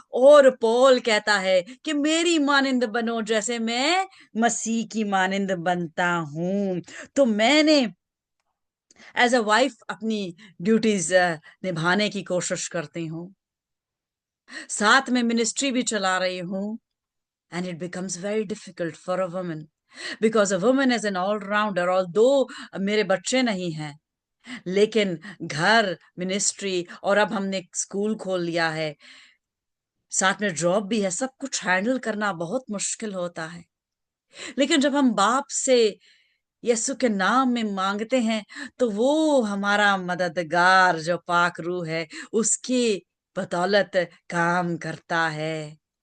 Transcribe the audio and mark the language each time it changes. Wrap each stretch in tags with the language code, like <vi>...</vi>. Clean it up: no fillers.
<ur>اور پول کہتا ہے کہ میری مانند بنو جیسے میں مسیح کی مانند بنتا ہوں. تو میں نے</ur> <en>as a wife</en> <ur>اپنی ڈیوٹیز نبھانے کی کوشش کرتی ہوں، ساتھ میں منسٹری بھی چلا رہی ہوں.</ur> <en>And it becomes very difficult for a woman because a woman is an all-rounder.</en> <ur>Although میرے بچے نہیں ہیں لیکن گھر، منسٹری، اور اب ہم نے اسکول کھول لیا ہے، ساتھ میں جاب بھی ہے، سب کچھ ہینڈل کرنا بہت مشکل ہوتا ہے. لیکن جب ہم باپ سے یسو کے نام میں مانگتے ہیں تو وہ ہمارا مددگار جو پاک روح ہے اس کی بدولت کام کرتا ہے.</ur>